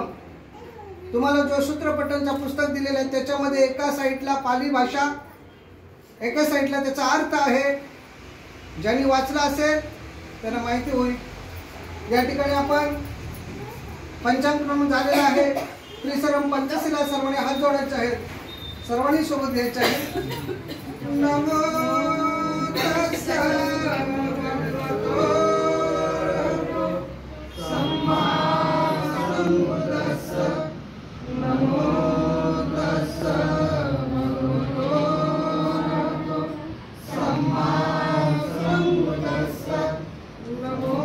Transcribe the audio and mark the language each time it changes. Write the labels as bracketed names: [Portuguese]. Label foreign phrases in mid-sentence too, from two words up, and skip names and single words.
[Marathi] तुम्हाला जो सूत्रपठणचं पुस्तक दिलेलं आहे त्याच्यामध्ये एका साईडला पाली भाषा, एका साईडला त्याचा अर्थ आहे. ज्यांनी वाचला असेल त्यांना माहिती होईल. या ठिकाणी आपण पंचांग झालेला आहे. त्रिसरम पंचशीला सर्वांनी हात जोडायचे आहेत, सर्वांनी सोबत घ्यायचे आहे. [Pali] नमो तस्सा भगवतो सम्मा सम्बुद्धस्सा. नमो तस्सा भगवतो सम्मा सम्बुद्धस्सा.